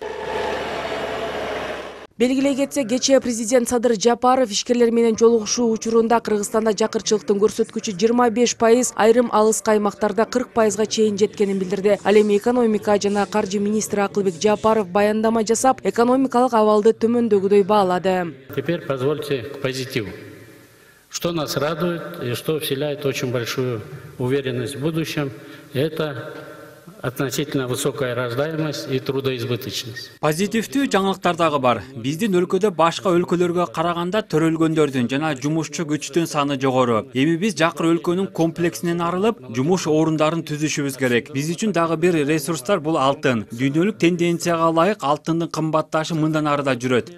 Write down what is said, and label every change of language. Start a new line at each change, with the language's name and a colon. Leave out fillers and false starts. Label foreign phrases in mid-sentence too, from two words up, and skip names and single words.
Kyrgyz: Белгилей кетсек, кечээ президент Садыр Жапаров ишкерлер менен жолугушуу учурунда Кыргызстанда жакырчылыктын көрсөткүчү 25%, айрым алыс аймактарда 40%га чейин жеткенин билдирди. Ал эми экономика жана каржы министри Акылбек Жапаров баяндама жасап, экономикалык абалды төмөндөгүдөй баалады.
Russian: Теперь позвольте к позитиву. Что нас радует и что вселяет очень большую уверенность в будущем, это относительно высокая рождаемость и трудоизбыточность.
Kyrgyz: Позитивдүү жаңылыктар дагы бар. Биздин өлкөдө башка өлкөлөргө караганда төрөлгөндөрдүн жана жумушчу күчтүн саны жогору. Эми биз жакыр өлкөнүн комплексинен арылып, жумуш орундарын түзүшүбүз керек. Биз үчүн дагы бир ресурстар бул алтын. Дүйнөлүк тенденцияга ылайык алтындын кымбатташы мындан ары да жүрөт.